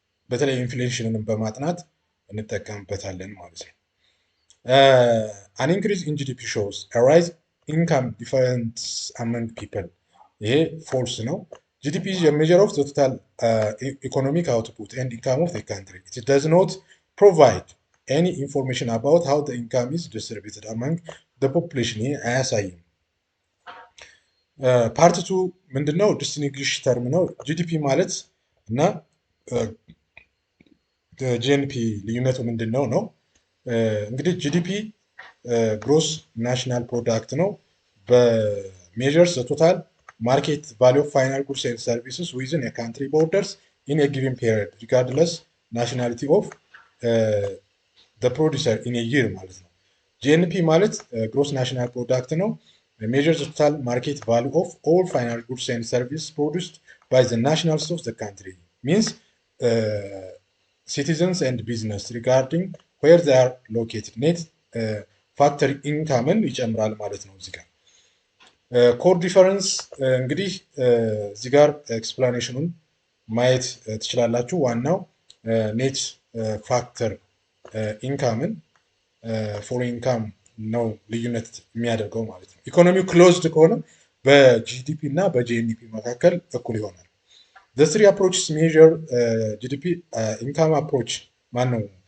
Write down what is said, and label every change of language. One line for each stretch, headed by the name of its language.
Amharic: በተለይ ኢንፍሌሽንን በማጥናት እንጠቀምበታለን ማለት ነው።
English: an increase in GDP shows a rise income difference among people
Amharic: ይሄ ፎልስ ነው።
English: GDP is a measure of the total economic output and income of the country. It does not provide any information about how the income is distributed among the population.
Amharic: ይሄ አያሳይም። ፓርት ቱ ምንድነው? ዲስቲንግዊሽ ተርም ነው። ጂዲፒ ማለት እና ጂኤንፒ ልዩነቱ ምንድነው ነው?
English: እንግዲህ ጂዲፒ ግሮስ ናሽናል ፕሮዳክት ነው። በሜዠርስ ቶታል ማርኬት ቫልዩ ኦፍ ፋይናል ጉድስ ኤንድ ሰርቪስስ ዊዝን የካንትሪ ቦርደርስ ኢን ጊቨን ፔሪድ ሪጋርድለስ ናሽናሊቲ ኦፍ ፕሮዲሰር ኢን ይር ማለት ነው። ጂኤንፒ ማለት ግሮስ ናሽናል ፕሮዳክት ነው። measures the total market value of all final goods and services produced by the nationals of the country. Means citizens and business regarding where they are located.
Amharic: Net factory income ይጨምራል ማለት ነው። እዚህ ጋር ኮር ዲፈረንስ እንግዲህ እዚህ ጋር ኤክስፕላኔሽኑን ማየት ትችላላችሁ። ዋናው ኔት ፋክተር ኢንካምን ፎሬን ኢንካም ነው ልዩነት የሚያደርገው ማለት ነው። ኢኮኖሚው ክሎዝድ ከሆነ በጂዲፒ እና በጂኤንፒ መካከል እኩል ይሆናል።
English: the three approaches measure GDP income approach
Amharic: ማን ነው?